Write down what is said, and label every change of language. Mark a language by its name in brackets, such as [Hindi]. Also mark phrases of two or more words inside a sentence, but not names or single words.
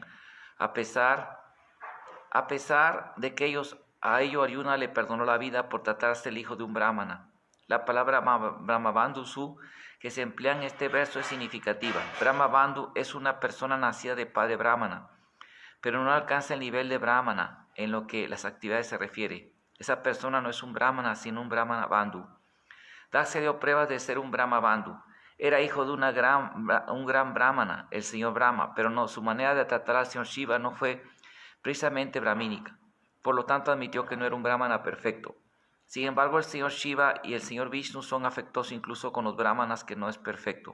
[Spanish] A pesar de que a ello Arjuna le perdonó la vida por tratarse el hijo de un brahmana. La palabra Brahmabandhu que se emplea en este verso es significativa. Brahmabandhu es una persona nacida de padre brahmana, pero no alcanza el nivel de brahmana en lo que las actividades se refiere. Esa persona no es un brahmana, sino un brahmana bandhu. Daksa dio pruebas de ser un Brahma Bandhu. Era hijo de un gran brahmana, el señor Brahma, pero no, su manera de tratar al señor Shiva no fue precisamente brahmínica. Por lo tanto, admitió que no era un brahmana perfecto. Sin embargo, el señor Shiva y el señor Vishnu son afectuosos incluso con los brahmanas que no es perfecto.